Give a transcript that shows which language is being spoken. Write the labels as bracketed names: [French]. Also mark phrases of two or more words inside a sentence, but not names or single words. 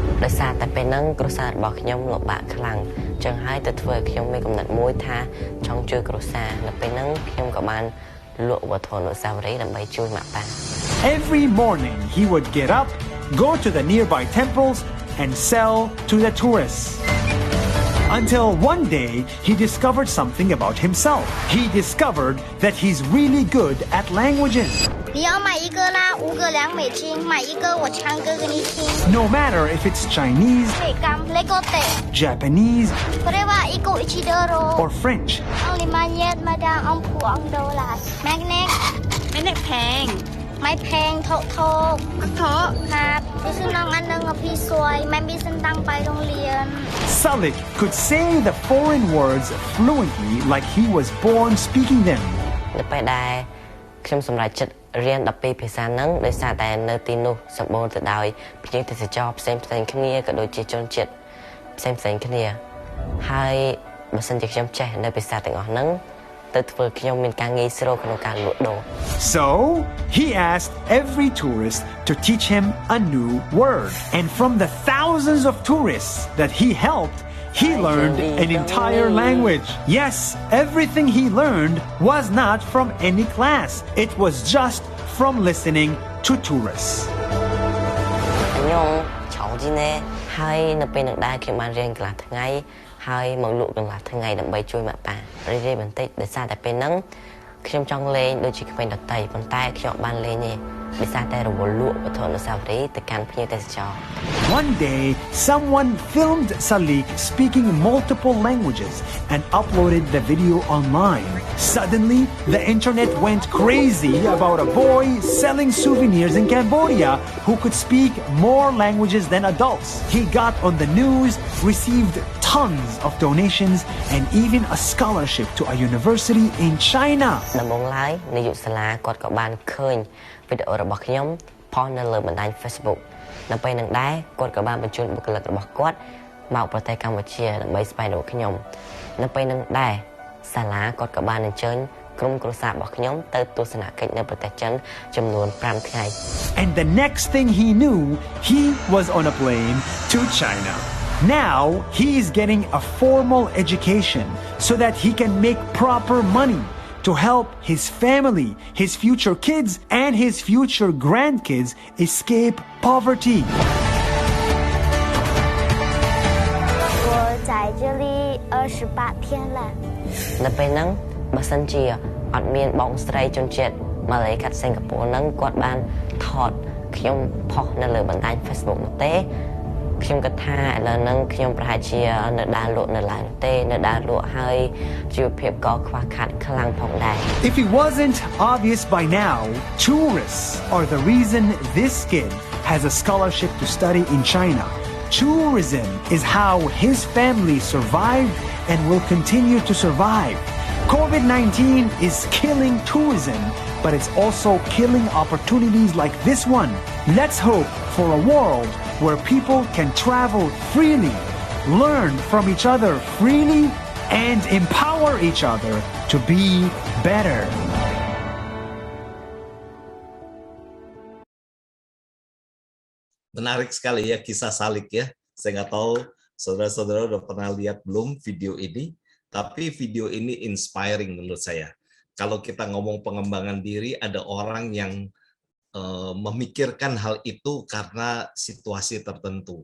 [English] Every morning he would get up, go to the nearby temples, and sell to the tourists. Until one day, he discovered something about himself. He discovered that he's really good at languages. [Chinese] 你要买一个啦，5个2美金，买一个我唱歌给你听。 [English] No matter if it's Chinese, 美感Lego day， Japanese, [Japanese] これは1個1ドル。 [English] or French. Only money madam on $2. Magnet [Thai] ไม่แพง ไม่แพงโทษ เถอะ ครับพี่ซื้อน้องอันนึงกับพี่สวยไม่มีเส้นตังไปโรงเรียน [English] Salik could say the foreign words fluently like he was born speaking them. [Khmer] នៅពេលដែលខ្ញុំសម្រេចចិត្តរៀន12ភាសាហ្នឹងដោយសារតែនៅទីនោះសម្បូរទៅដោយភ្ញៀវទេសចរផ្សេងៗគ្នាក៏ដូចជាជនជាតិផ្សេងៗគ្នាហើយបើសិនជាខ្ញុំចេះនៅភាសាទាំងអស់ហ្នឹងទៅធ្វើខ្ញុំមានការងាយស្រួលក្នុងការលក់ដូរ [English] So, he asked every tourist to teach him a new word. And from the thousands of tourists that he helped, he learned an entire language. Yes, everything he learned was not from any class. It was just from listening to tourists. [Khmer] ខ្ញុំចង់ជីណែហើយនៅពេលនឹងដែរខ្ញុំបានរៀនកន្លះថ្ងៃហើយមកលក់កន្លះថ្ងៃដើម្បីជួយម៉ាក់ប៉ារីបន្តិចដោយសារតែពេលហ្នឹងខ្ញុំចង់លេងដូចជាក្មេងដទៃប៉ុន្តែខ្ញុំបានលេងទេដោយសារតែរវល់លក់វត្ថុអនុស្សាវរីយ៍ទៅកាន់ភ្ញៀវទេសចរ [English] One day, someone filmed Salik speaking multiple languages and uploaded the video online. Suddenly, the internet went crazy about a boy selling souvenirs in Cambodia who could speak more languages than adults. He got on the news, received tons of donations, and even a scholarship to a university in China. [Khmer] ដំបូងឡើយនាយកសាលាគាត់ក៏បានឃើញវីដេអូរបស់ខ្ញុំផុសនៅលើបណ្ដាញ Facebook នៅពេលនឹងដែរគាត់ក៏បានបញ្ជូនបុគ្គលិករបស់គាត់មកប្រទេសកម្ពុជាដើម្បីស្វែងរកខ្ញុំនៅពេលនឹងដែរសាលាគាត់ក៏បានអញ្ជើញក្រុមគ្រួសាររបស់ខ្ញុំទៅទស្សនកិច្ចនៅប្រទេសចិនចំនួន5ថ្ងៃ [English] And the next thing he knew, he was on a plane to China. Now, he is getting a formal education so that he can make proper money to help his family, his future kids, and his future grandkids escape poverty. [Chinese] 我在这里 28天了。 [Khmer] នៅពេលហ្នឹងបើសិនជាអត់មានបងស្រីជនជាតិម៉ាឡេខាត់សិង្ហបុរីហ្នឹងគាត់បានថតខ្ញុំផុសនៅលើបណ្ដាញ Facebook នោះទេខ្ញុំគិតថាឥឡូវហ្នឹងខ្ញុំប្រហែលជានៅដើរលក់នៅឡើយនោះទេនៅដើរលក់ហើយជីវភាពក៏ខ្វះខាតខ្លាំងផងដែរ [English] If it wasn't obvious by now, tourists are the reason this kid has a scholarship to study in China. Tourism is how his family survived and will continue to survive. COVID-19 is killing tourism, but it's also killing opportunities like this one. Let's hope for a world where people can travel freely, learn from each other freely, and empower each other to be better. [Indonesian] Menarik sekali ya kisah Salik ya. Saya nggak tahu saudara-saudara udah pernah lihat belum video ini, tapi video ini inspiring menurut saya. Kalau kita ngomong pengembangan diri, ada orang yang memikirkan hal itu karena situasi tertentu.